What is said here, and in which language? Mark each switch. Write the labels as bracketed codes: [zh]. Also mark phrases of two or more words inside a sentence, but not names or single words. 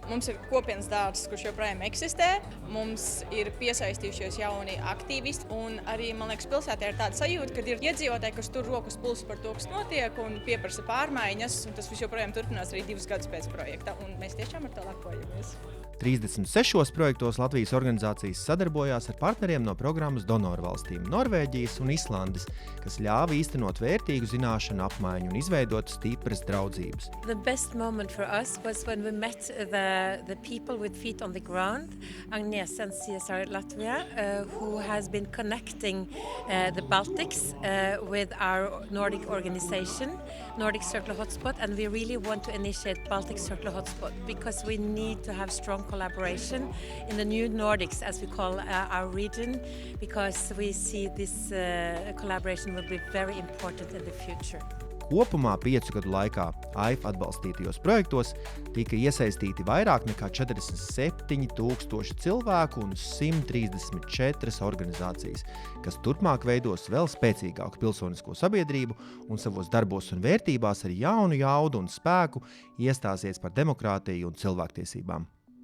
[lv] Mums ir kopienas dārzs, kurš joprojām eksistē. Mums ir piesaistījušies jauni aktīvisti un arī, man liekas, pilsētā ir tāda sajūta, ka ir iedzīvotāji, kas tur rokas pulsu par to, kas notiek un pieprasa pārmaiņas, un tas viss joprojām turpinās arī 2 gadus pēc projekta. Un mēs tiešām ar to lepojamies. 36 projektos Latvijas organizācijas sadarbojās ar partneriem no programmas donoru valstīm Norvēģijas un Islandes, kas ļāva īstenot vērtīgu zināšanu apmaiņu un izveidot stipras draudzības. [en] The best moment for us was when we met the people with feet on the ground, Agnes and CSR Latvia, who has been connecting the Baltics with our Nordic organization, Nordic Circular Hotspot, and we really want to initiate Baltic Circular Hotspot because we need to have strong collaboration in the new Nordics, as we call our region, because we see this collaboration will be very important in the future. [lv] Kopumā 5 gadu laikā AIF atbalstītajos projektos tika iesaistīti vairāk nekā 47,000 cilvēku un 134 organizācijas, kas turpmāk veidos vēl spēcīgāku pilsonisko sabiedrību un savos darbos un vērtībās ar jaunu jaudu un spēku iestāsies par demokrātiju un cilvēktiesībām.